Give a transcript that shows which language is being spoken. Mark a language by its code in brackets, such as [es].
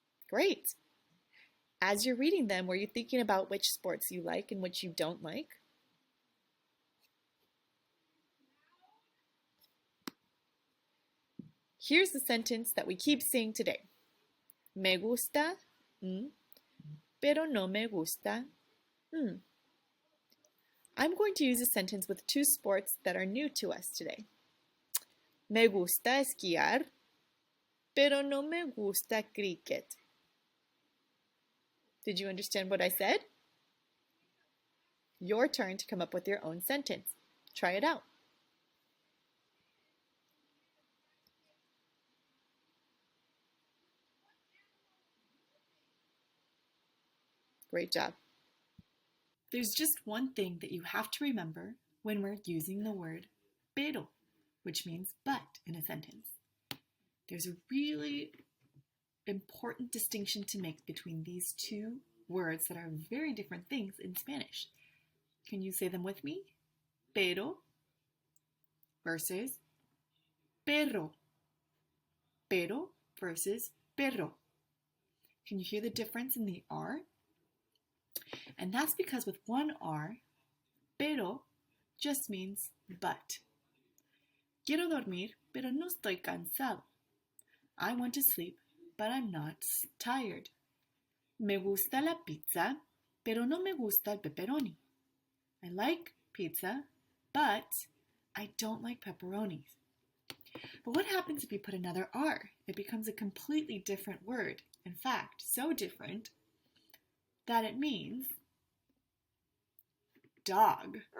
[en] Great. As you're reading them, were you thinking about which sports you like and which you don't like? Here's the sentence that we keep saying today. [es] Me gusta, pero no me gusta. [en] I'm going to use a sentence with two sports that are new to us today. [es] Me gusta esquiar, pero no me gusta cricket. [en] Did you understand what I said? Your turn to come up with your own sentence. Try it out. Great job. There's just one thing that you have to remember when we're using the word pero, which means but in a sentence. There's a really important distinction to make between these two words that are very different things in Spanish. Can you say them with me? Pero versus perro. Pero versus perro. Can you hear the difference in the R? And that's because with one R, pero just means but. [es] Quiero dormir, pero no estoy cansado. [en] I want to sleep, but I'm not tired. [es] Me gusta la pizza, pero no me gusta el pepperoni. [en] I like pizza, but I don't like pepperonis. But what happens if you put another R? It becomes a completely different word. In fact, so different that it means dog.